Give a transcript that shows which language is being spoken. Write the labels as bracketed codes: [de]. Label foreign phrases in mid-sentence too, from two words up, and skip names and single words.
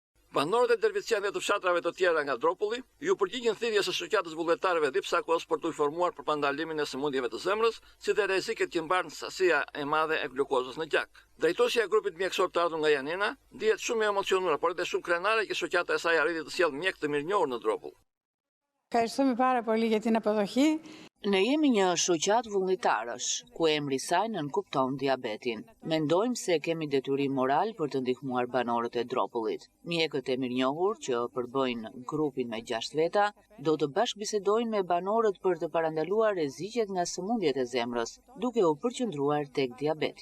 [sq] Banorët e Dervician dhe të fshatrave të tjera nga Dropulli ju përgjigjen thirrjes së shoqatës vullnetarëve Dipsakos për t'u informuar për pandalimin e sëmundjeve të zemrës, si dhe rreziqet që mban sasia e madhe e glukozës në gjak. Drejtuesja e grupit mjekësor të ardhur nga Janina ndihet shumë e emocionuar, por edhe shumë krenare që shoqata e saj arriti të sjellë mjek të mirënjohur në Dropull. [el] Ευχαριστούμε πάρα πολύ για την αποδοχή. [sq] Ne jemi një shoqat vullnetarësh, ku emri i saj nënkupton diabetin. Mendojmë se kemi detyrim moral për të ndihmuar banorët e Dropullit. Mjekët e mirënjohur që përbëjnë grupin me 6 veta, do të bashkëbisedojnë me banorët për të parandaluar rreziqet nga sëmundjet e zemrës, duke u përqendruar tek diabeti.